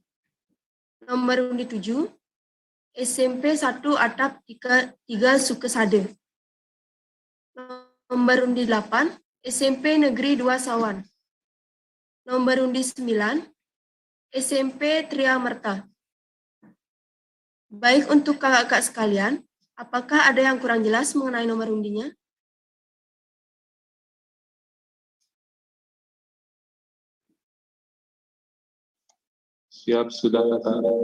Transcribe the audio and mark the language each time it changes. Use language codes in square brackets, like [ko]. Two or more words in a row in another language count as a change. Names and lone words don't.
[id] Nomor undi 7 SMP 1 Atap 3 Sukesade. Nomor undi 8 SMP Negeri 2 Sawan. Nomor undi 9 SMP Triamerta. Baik, untuk kakak-kakak sekalian, apakah ada yang kurang jelas mengenai nomor undinya? Siap, sudah Kakak.